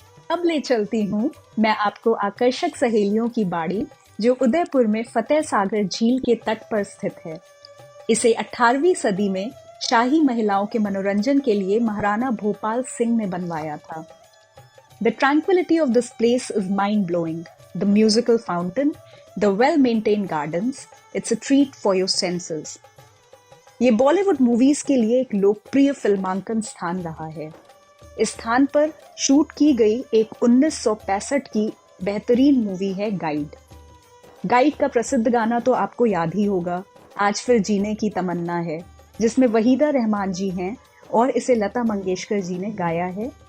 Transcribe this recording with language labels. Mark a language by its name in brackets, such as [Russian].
[Hindi] अब ले चलती हूँ मैं आपको आकर्षक सहेलियों की बाड़ी, जो उदयपुर में फतेह सागर झील के तट पर स्थित है। इसे 18वीं सदी में शाही महिलाओं के मनोरंजन के लिए महाराणा भोपाल सिंह ने बनवाया था। [English] The tranquility of this place is mind-blowing. The musical fountain, the well-maintained gardens, it's a treat for your senses. [Hindi] ये बॉलीवुड मूवीज के लिए एक लोकप्रिय फिल्मांकन स्थान रहा है। इस स्थान पर शूट की गई एक 1965 की बेहतरीन मूवी है गाइड। गाइड का प्रसिद्ध गाना तो आपको याद ही होगा, आज फिर जीने की तमन्ना है, जिसमें वहीदा रहमान जी हैं और इसे लता मंगेशकर जी ने गाया है।